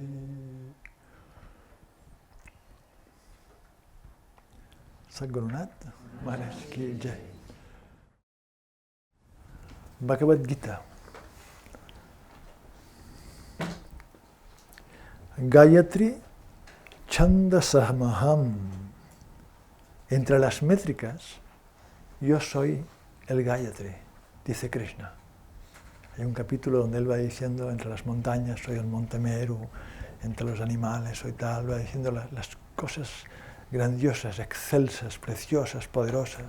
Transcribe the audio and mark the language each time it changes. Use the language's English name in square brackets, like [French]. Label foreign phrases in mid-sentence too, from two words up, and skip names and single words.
[Hindi] Sadgurunath Maharaj Ki Jai. [Sanskrit] Bhagavad Gita. Gayatri Chandasamaham. [Spanish] Entre las métricas, yo soy el Gayatri, dice Krishna. Hay un capítulo donde él va diciendo, entre las montañas soy el monte Meru, entre los animales soy tal, va diciendo las cosas grandiosas, excelsas, preciosas, poderosas.